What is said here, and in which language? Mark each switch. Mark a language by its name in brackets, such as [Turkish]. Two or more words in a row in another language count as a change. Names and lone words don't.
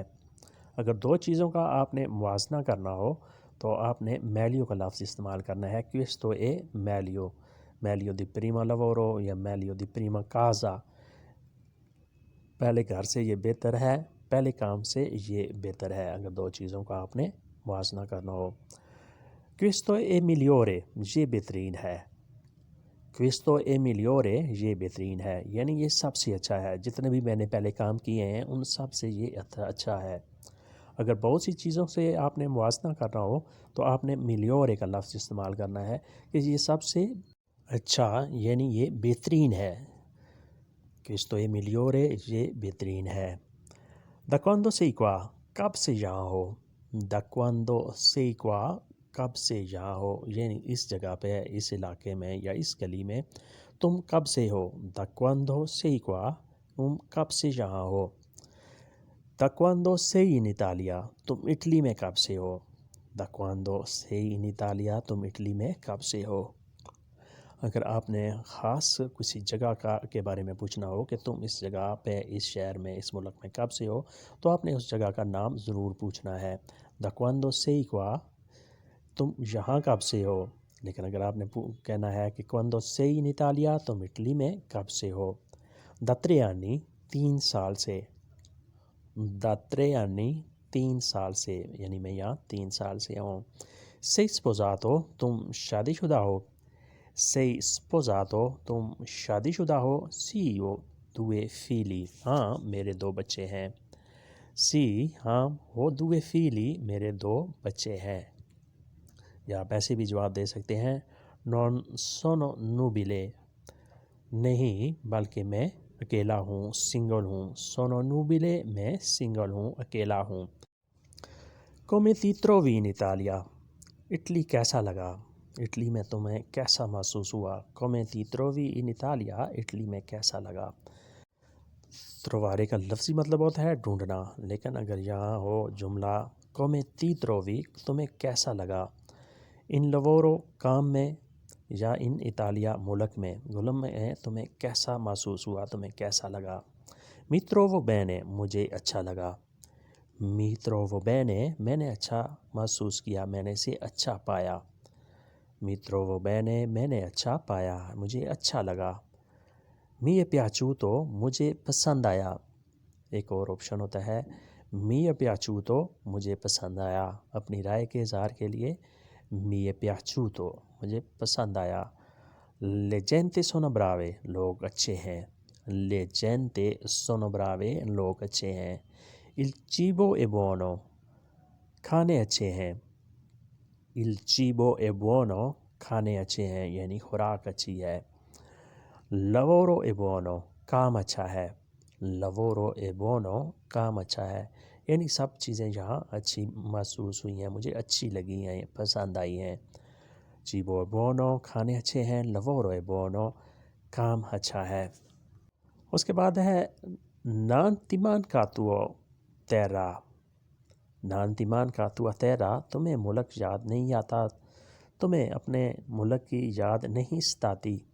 [Urdu] اگر دو چیزوں کا آپ نے موازنہ کرنا ہو تو آپ نے میلیو کا لفظ استعمال کرنا ہے, [Italian] questo è meglio, meglio di prima lavoro [Urdu] या [Italian] meglio di prima casa. [Urdu] پہلے گھر سے یہ بہتر ہے، پہلے کام سے یہ بہتر ہے، اگر دو چیزوں کا آپ نے موازنہ کرنا ہو. [Italian] questo è migliore, [Urdu] یہ بہترین ہے. [Italian] questo è migliore [Urdu] یہ بہترین ہے، یعنی یہ سب سے اچھا ہے، جتنے بھی میں نے پہلے کام کیے ہیں ان سب سے یہ اچھا ہے۔ اگر بہت سی چیزوں سے آپ نے موازنہ کرنا ہو تو آپ نے میلیورے کا لفظ استعمال کرنا ہے کہ یہ سب سے اچھا، یعنی یہ بہترین ہے۔ [Italian] questo è migliore [Urdu] یہ بہترین ہے۔ [Italian] Da quando sei qua [Urdu] کب سے یہاں ہو؟ [Italian] Da quando sei qua [Urdu] کب سے یہاں ہو، یعنی اس جگہ پہ، اس علاقے میں یا اس گلی میں تم کب سے ہو۔ [Italian] Da quando sei qua [Urdu] تم کب سے یہاں ہو۔ [Italian] Da quando sei in Italia [Urdu] تم اٹلی میں کب سے ہو۔ [Italian] Da quando sei in Italia [Urdu] تم اٹلی میں کب سے ہو۔ اگر آپ نے خاص کسی جگہ کے بارے میں پوچھنا ہو کہ تم اس جگہ پہ، اس شہر میں، اس ملک میں کب سے ہو، تو آپ نے اس جگہ کا نام ضرور پوچھنا ہے۔ [Italian] Da quando sei qua [Urdu] تم یہاں کب سے ہو۔ لیکن اگر آپ نے کہنا ہے کہ [Italian] quando sei in Italia [Urdu] تم اٹلی میں کب سے ہو۔ [Italian] Da 3 anni [Urdu] 3 سال سے۔ [Italian] Da 3 anni [Urdu] 3 سال سے، یعنی میں یہاں 3 سال سے ہوں۔ [Italian] Sei sposato [Urdu] تم شادی شدہ ہو۔ [Italian] Sei sposato [Urdu] تم شادی شدہ ہو۔ [Italian] Sì ho 2 figli [Urdu] ہاں میرے 2 بچے ہیں۔ Sì ہاں [Italian] ho 2 figli [Urdu] میرے 2 بچے ہیں۔ یا آپ ایسے بھی جواب دے سکتے ہیں [Italian] non sono nubile [Urdu] نہیں بلکہ میں اکیلا ہوں، سنگل ہوں۔ [Italian] sono nubile [Urdu] میں سنگل ہوں، اکیلا ہوں۔ [Italian] come ti trovi in Italia [Urdu] اٹلی کیسا لگا، اٹلی میں تمہیں کیسا محسوس ہوا۔ [Italian] come ti trovi in Italia [Urdu] اٹلی میں کیسا لگا۔ trovare کا لفظی مطلب ہوتا ہے ڈھونڈنا، لیکن اگر یہاں ہو جملہ [Italian] come ti trovi [Urdu] تمہیں کیسا لگا، [Italian] in lavoro [Urdu] کام میں، یا [Italian] in Italia [Urdu] ملک میں، گلم میں تمہیں کیسا محسوس ہوا، تمہیں کیسا لگا۔ [Italian] mi trovo bene [Urdu] مجھے اچھا لگا۔ [Italian] mi trovo bene [Urdu] میں نے اچھا محسوس کیا، میں نے اسے اچھا پایا۔ [Italian] mi trovo bene [Urdu] میں نے اچھا پایا، مجھے اچھا لگا۔ [Italian] mi è piaciuto [Urdu] مجھے پسند آیا۔ ایک اور آپشن ہوتا ہے [Italian] mi è piaciuto [Urdu] مجھے پسند آیا، اپنی رائے کے اظہار کے لیے [Italian] mi è piaciuto [Urdu] مجھے پسند آیا۔ [Italian] le gente sono brave [Urdu] لوگ اچھے ہیں۔ [Italian] le gente sono brave [Urdu] لوگ اچھے ہیں۔ [Italian] il cibo è buono [Urdu] کھانے اچھے ہیں۔ [Italian] il cibo è buono [Urdu] کھانے اچھے ہیں، یعنی خوراک اچھی ہے۔ [Italian] lavoro è buono [Urdu] کام اچھا ہے۔ [Italian] lavoro è buono [Urdu] کام اچھا ہے، یعنی سب چیزیں یہاں اچھی محسوس ہوئی ہیں، مجھے اچھی لگی ہیں، پسند آئی ہیں۔ [Italian] cibo è buono [Urdu] کھانے اچھے ہیں، [Italian] lavoro è buono [Urdu] کام اچھا ہے۔ اس کے بعد ہے [Italian] non ti manca tuo terra non ti manca tua terra [Urdu] تمہیں ملک یاد نہیں آتا، تمہیں اپنے ملک کی یاد نہیں ستاتی۔